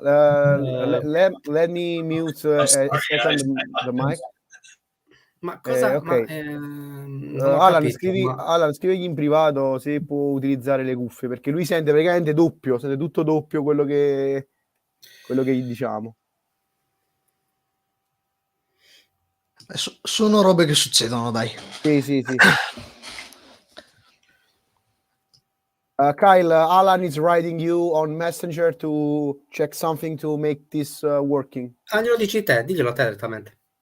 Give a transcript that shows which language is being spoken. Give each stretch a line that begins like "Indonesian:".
English: Let me mute a second the mic.
Italian: Ma cosa? Ok. Non ho Alan, capito, Alan, scrivigli in privato se può utilizzare le cuffie, perché lui sente praticamente doppio, sente tutto doppio quello che gli diciamo. Sono robe che succedono, dai. Sì.
English: Kyle, Alan is writing you on Messenger to check something to make this working.
Italian: glielo dici te, diglielo te direttamente.